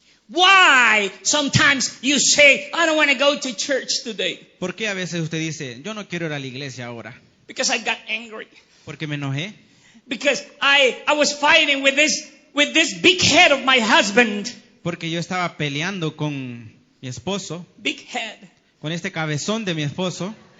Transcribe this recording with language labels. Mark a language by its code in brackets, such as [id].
[en] Why sometimes you say, I don't want to go to church today? [es] ¿Por qué a veces usted dice, yo no quiero ir a la iglesia ahora? [en] Because I got angry. [es] Porque me enojé. [en] Because I was fighting with this big head of my husband. [es] Porque yo estaba peleando con mi esposo, [en] Big head. [es] con este cabezón de mi esposo,